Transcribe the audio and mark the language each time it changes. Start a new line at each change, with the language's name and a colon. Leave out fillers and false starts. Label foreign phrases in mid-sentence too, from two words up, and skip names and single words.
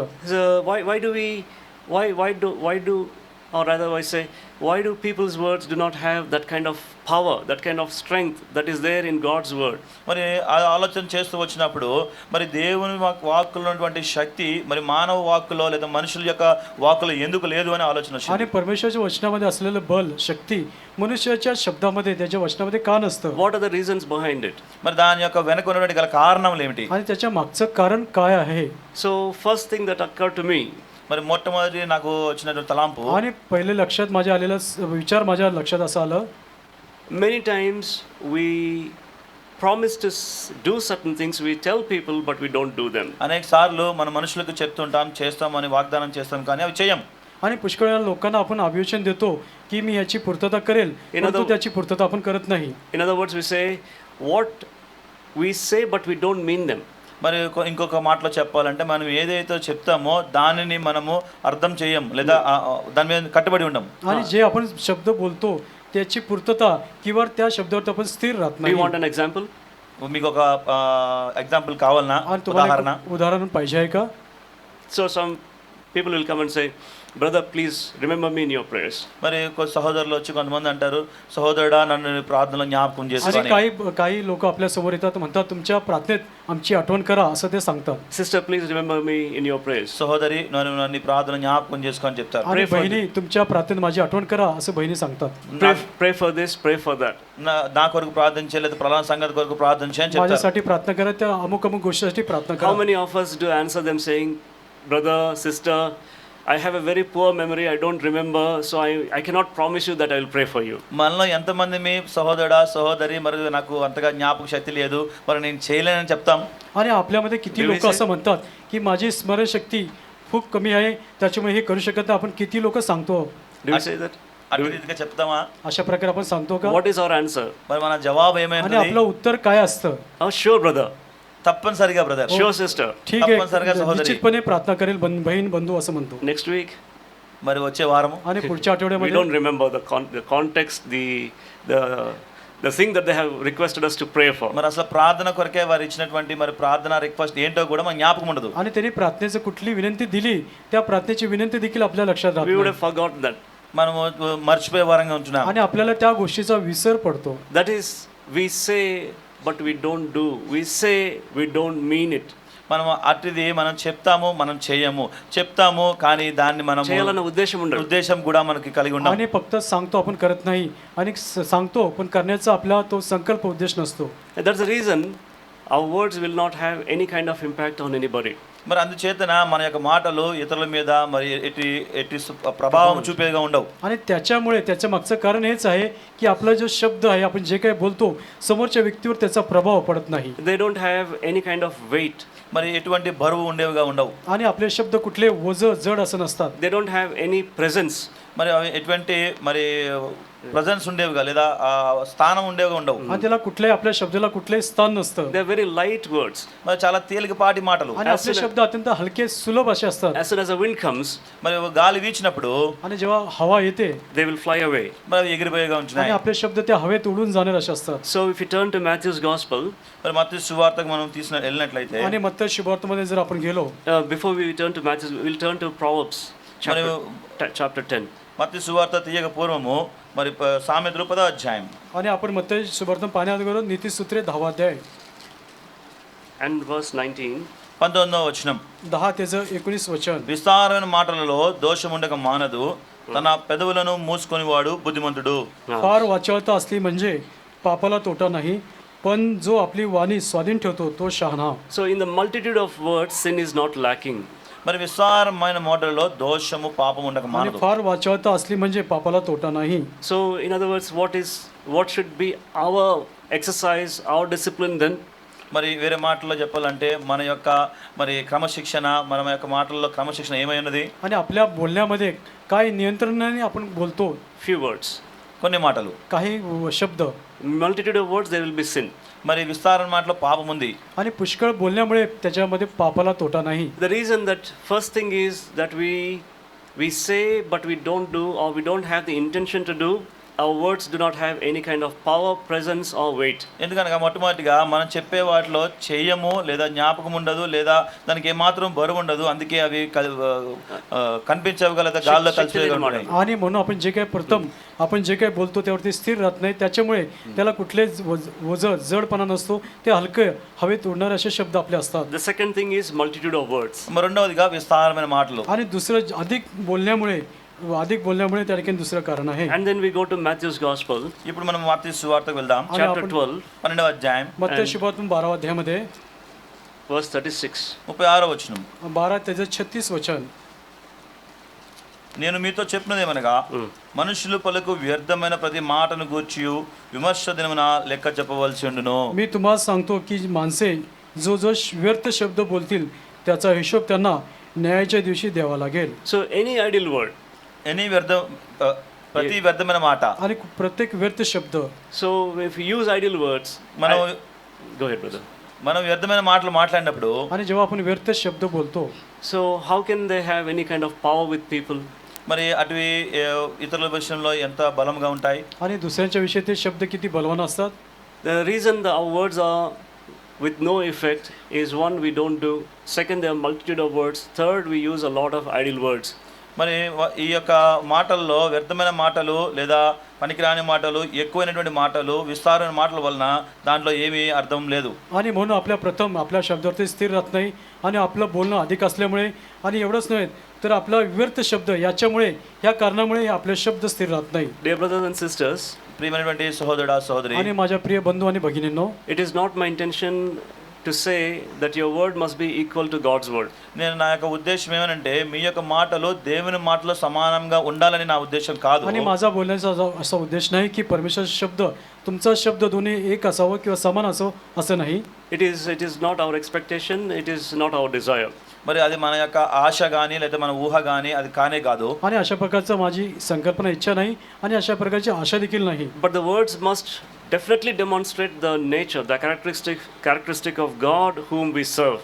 English: So why do or rather I say, why do people's words do not have that kind of power, that kind of strength that is there in God's word?
Telugu: మరి ఆలోచన చేస్తూ వచ్చినప్పుడు మరి దేవుని వాక్కులో ఉన్నటువంటి శక్తి మరి మానవ వాక్కులో లేదా మనుషుల యొక్క వాక్కులో ఎందుకు లేదు అని ఆలోచన వచ్చింది.
Marathi: आणि परमेश्वराच्या वचनामध्ये असलेलं बल, शक्ती मनुष्याच्या शब्दामध्ये, त्याच्या वचनामध्ये का नसतं?
English: What are the reasons behind it?
Telugu: మరి దాని యొక్క వెనక ఉన్నటువంటి గల కారణాలు ఏమిటి?
Marathi: आणि त्याच्या मागचं कारण काय आहे?
English: So first thing that occurred to me,
Telugu: మరి మొట్టమొదటి నాకు వచ్చినటువంటి తలంపు,
Marathi: आणि पहिले लक्षात माझ्या आलेला विचार माझ्या लक्षात असं आलं,
English: many times we promise to do certain things, we tell people but we don't do them.
Telugu: అనేక సార్లు మన మనుషులకు చెప్తుంటాం, చేస్తామని వాగ్దానం చేస్తాం, కానీ अవి చేయం.
Marathi: आणि पुष्कळ वेळा लोकांना आपण आश्वासन देतो की मी याची पूर्तता करेल, परंतु त्याची पूर्तता आपण करत नाही.
English: In other words, we say what we say but we don't mean them.
Telugu: మరి ఇంకొక మాటలో చెప్పాలంటే మనం ఏదైతే చెప్తామో దానిని మనము అర్థం చేయం లేదా దాని మీద కట్టుబడి ఉండం.
Marathi: आणि जे आपण शब्द बोलतो त्याची पूर्तता किंवा त्या शब्दावर आपण स्थिर राहत
English: Do
Marathi: नाही.
English: you want an example?
Telugu: మీకు ఒక ఎగ్జాంపుల్ కావాలనా,
Marathi: आणि तुम्हाला
Telugu: ఉదాహరణ?
Marathi: एक उदाहरण पाहिजे आहे का?
English: So some people will come and say, brother, please remember me in your prayers.
Telugu: మరి సహోదరులు వచ్చి కొంతమంది అంటారు, సహోదరుడా నన్ను ప్రార్థనలో జ్ఞాపకం
Marathi: आणि
Telugu: చేసుకొని.
Marathi: काही लोक आपल्या समोर येतात, म्हणतात तुमच्या प्रार्थनेत आमची आठवण करा असं ते सांगतात.
English: Sister, please remember me in your prayers.
Telugu: సహోదరి నన్ను ప్రార్థన జ్ఞాపకం చేసుకొని చెప్తారు.
Marathi: आणि बहिणी तुमच्या प्रार्थनेत माझी आठवण करा असं बहिणी सांगतात.
English: Pray for this, pray for that.
Telugu: నా కొరకు ప్రార్థన చేయలేదు, ప్రధాన సంగతి కొరకు ప్రార్థన చేయని చెప్తారు.
Marathi: माझ्यासाठी प्रार्थना करा, त्या अमुक गोष्टीसाठी प्रार्थना
English: How
Marathi: करा.
English: many of us do answer them saying, brother, sister, I have a very poor memory, I don't remember, so I cannot promise you that I will pray for you.
Telugu: మనలో ఎంతమంది మీ సహోదరుడా సహోదరి మరి నాకు అంతగా జ్ఞాపక శక్తి లేదు, మరి నేను చేయలేనని చెప్తాం.
Marathi: आणि आपल्यामध्ये किती लोक असं म्हणतात की माझी स्मरणशक्ती खूप कमी आहे, त्याच्यामुळे हे करू शकत नाही. आपण किती लोक सांगतो,
English: Do you say that?
Telugu: అటు రీతిగా చెప్తామా?
Marathi: अशा प्रकारे आपण सांगतो का?
English: What is our answer?
Telugu: మరి మన జవాబు
Marathi: आणि
Telugu: ఏమైంది?
Marathi: आपलं उत्तर काय असतं?
English: Oh, sure, brother.
Telugu: తప్పనిసరిగా బ్రదర్,
English: Sure, sister.
Marathi: ठीक
Telugu: तప్పनिसరిగా
Marathi: आहे, सहोदरी. निश्चितपने प्रार्थना करेल बहीण बंधू असं म्हणतो.
English: Next week,
Telugu: మరి వచ్చే వారము
Marathi: आणि पुढच्या
English: we
Marathi: आठवड्यामध्ये
English: don't remember the context, the thing that they have requested us to pray for.
Telugu: మరి అసలు ప్రార్థన కొరకే వారు ఇచ్చినటువంటి మరి ప్రార్థన రిక్వెస్ట్ ఏంటో కూడా మన జ్ఞాపకం ఉండదు.
Marathi: आणि त्यांनी प्रार्थनेची कुठली विनंती दिली, त्या प्रार्थनेची विनंती देखील आपल्या लक्षात राहत
English: We would
Marathi: नाही.
English: have forgotten that.
Telugu: మనము మర్చిపోయే వారంగా ఉంటున్నాం.
Marathi: आणि आपल्याला त्या गोष्टीचा विसर पडतो.
English: That is, we say but we don't do. We say we don't mean it.
Telugu: మనం అటుది మనం చెప్తాము, మనం చేయము, చెప్తాము కానీ దాన్ని మనం చేయాలన్న ఉద్దేశం ఉండదు. ఉద్దేశం కూడా మనకి కలిగి ఉండం.
Marathi: आणि फक्त सांगतो आपण करत नाही, आणि सांगतो पण करण्याचा आपला तो संकल्प उद्देश नसतो.
English: And that's the reason our words will not have any kind of impact on anybody.
Telugu: మరి అందుచేతన మన యొక్క మాటలు ఇతరుల మీద మరి ఎట్టి ప్రభావం చూపేగా ఉండవు.
Marathi: आणि त्याच्यामुळे त्याच्या मागचं कारण हेच आहे की आपला जो शब्द आहे, आपण जे काही बोलतो, समोरच्या व्यक्तीवर त्याचा प्रभाव पडत नाही.
English: They don't have any kind of weight.
Telugu: మరి ఎటువంటి బరువు ఉండేవిగా ఉండవు.
Marathi: आणि आपले शब्द कुठले जड असं नसतात.
English: They don't have any presence.
Telugu: మరి అవి ఎటువంటి మరి ప్రజెన్స్ ఉండేవిగా లేదా ఆ స్థానం ఉండేవిగా ఉండవు.
Marathi: आणि त्याला कुठल्याही आपल्या शब्दाला कुठलंही स्थान नसतं
English: They are very light words.
Telugu: మరి చాలా తేలికపాటి మాటలు.
Marathi: आणि आपले शब्द अत्यंत हलके सुलभ असे असतात.
English: As soon as the wind comes,
Telugu: మరి గాలి వీచినప్పుడు
Marathi: आणि जेव्हा हवा येते
English: they will fly away.
Telugu: మరి అవి ఎగిరిపోయేగా
Marathi: आणि
Telugu: ఉంటున్నాయి.
Marathi: आपले शब्द त्या हवेत उडून जाणारे असे असतात.
English: So if you turn to Matthew's Gospel,
Telugu: మరి మత్తయి సువార్తకు మనం వెళ్ళినట్లయితే
Marathi: आणि मत्ती शुभार्थमध्ये जर आपण गेलो
English: before we turn to Matthew's, we'll turn to Proverbs chapter 10.
Telugu: మత్తయి సువార్త తీయక పూర్వము మరి సామెతలు 10వ అధ్యాయం
Marathi: आणि आपण मत्ती शुभार्थ पाहण्यात गेलो नीतिसूत्रे 10वा अध्याय
English: And verse 19.
Telugu: 19వ వచనం.
Marathi: 10 त्याचं 19 वचन.
Telugu: విస్తారమైన మాటలలో దోషం ఉండక మానదు, తన పెదవులను మూసుకొనివాడు బుద్ధిమంతుడు.
Marathi: फार वाचाळता असली म्हणजे पापाला तोटा नाही, पण जो आपली वाणी स्वाधीन ठेवतो तो शहाणा.
English: So in the multitude of words, sin is not lacking.
Telugu: మరి విస్తారమైన మాటలలో దోషము పాపం ఉండక
Marathi: आणि
Telugu: మానదు.
Marathi: फार वाचाळता असली म्हणजे पापाला तोटा नाही.
English: So in other words, what should be our exercise, our discipline then?
Telugu: మరి వేరే మాటల్లో చెప్పాలంటే మన యొక్క మరి క్రమశిక్షణ, మన యొక్క మాటల్లో క్రమశిక్షణ ఏమై ఉన్నది?
Marathi: आणि आपल्या बोलण्यामध्ये काय नियंत्रणाने आपण बोलतो.
English: Few words.
Telugu: కొన్ని మాటలు,
Marathi: काही शब्द.
English: Multitude of words, there will be sin.
Telugu: మరి విస్తారమైన మాటలో పాపం ఉంది.
Marathi: आणि पुष्कळ बोलण्यामुळे त्याच्यामध्ये पापाला तोटा नाही.
English: The reason that first thing is that we say but we don't do, or we don't have the intention to do. Our words do not have any kind of power, presence or weight.
Telugu: ఎందుకనగా మొట్టమొదటిగా మనం చెప్పే వాటిలో చేయము లేదా జ్ఞాపకం ఉండదు లేదా దానికి ఏమాత్రం బరువు ఉండదు, అందుకే అవి కనిపించగలత గాల్లో కలిసిపోయి.
Marathi: आणि म्हणून आपण जे काही बोलतो त्यावरती स्थिर राहत नाही, त्याच्यामुळे त्याला कुठलेच जडपणा नसतो, ते हलके हवेत उडणारे असे शब्द आपले असतात.
English: The second thing is multitude of words.
Telugu: రెండవదిగా విస్తారమైన మాటలు.
Marathi: आणि दुसरं अधिक बोलण्यामुळे त्या ठिकाणी दुसरं कारण आहे.
English: And then we go to Matthew's Gospel.
Telugu: ఇప్పుడు మనం మత్తయి సువార్తకు వెళ్దాం.
English: Chapter 12.
Telugu: 12వ అధ్యాయం
Marathi: मत्ती शुभार्थम 12वा अध्यायामध्ये
English: Verse 36.
Telugu: 36వ వచనం.
Marathi: 12 त्याचं 36 वचन.
Telugu: నేను మీతో చెప్పినదేమనగా మనుషులు పలుకు వ్యర్థమైన ప్రతి మాటను గూర్చి విమర్శ దినమున లెక్క చెప్పవలసి ఉండును.
Marathi: मी तुम्हाला सांगतो की माणसे जो व्यर्थ शब्द बोलतील त्याचा हिशोब त्यांना न्यायाच्या दिवशी द्यावा लागेल.
English: So any idle word.
Telugu: ప్రతి వ్యర్థమైన మాట.
Marathi: आणि प्रत्येक व्यर्थ शब्द.
English: So if we use idle words, go ahead brother.
Telugu: మనం వ్యర్థమైన మాటలు మాట్లాడినప్పుడు
Marathi: आणि जेव्हा आपण व्यर्थ शब्द बोलतो,
English: so how can they have any kind of power with people?
Telugu: మరి అటువి ఇతరుల విషయంలో ఎంత బలంగా ఉంటాయి.
Marathi: आणि दुसऱ्यांच्या विषयी ते शब्द किती बलवान असतात.
English: The reason that our words are with no effect is one, we don't do. Second, there are multitude of words. Third, we use a lot of idle words.
Telugu: మరి ఈ యొక్క మాటల్లో వ్యర్థమైన మాటలు లేదా పనికిరాని మాటలు, ఎక్కువైనటువంటి మాటలు, విస్తారమైన మాటల వలన దాంట్లో ఏమీ अर्थం లేదు.
Marathi: आणि म्हणून आपल्या शब्दावरती स्थिर राहत नाही आणि आपलं बोलणं अधिक असल्यामुळे आणि एवढंच नव्हे तर आपला व्यर्थ शब्द याच्यामुळे या कारणामुळे आपले शब्द स्थिर राहत नाही.
English: Dear brothers and sisters,
Telugu: ప్రియమైనటువంటి సహోదరుడా సహోదరి,
Marathi: आणि माझ्या प्रिय बंधू आणि भगिनींनो,
English: it is not my intention to say that your word must be equal to God's word.
Telugu: నేను నా యొక్క ఉద్దేశం ఏమనంటే మీ యొక్క మాటలు దేవుని మాటలు సమానంగా ఉండాలని నా ఉద్దేశం కాదు.
Marathi: आणि माझा बोलण्याचा असा उद्देश नाही की परमेश्वराचा शब्द तुमचा शब्द दोन्ही एक असावं किंवा समान असावं असं नाही.
English: It is not our expectation, it is not our desire.
Telugu: మరి అది మన యొక్క ఆశ కానీ లేదా మన ఊహ కానీ అది కానే కాదు.
Marathi: आणि अशा प्रकारचं माझी संकल्पना इच्छा नाही आणि अशा प्रकारची आशा देखील नाही.
English: But the words must definitely demonstrate the nature, the characteristic of God whom we serve.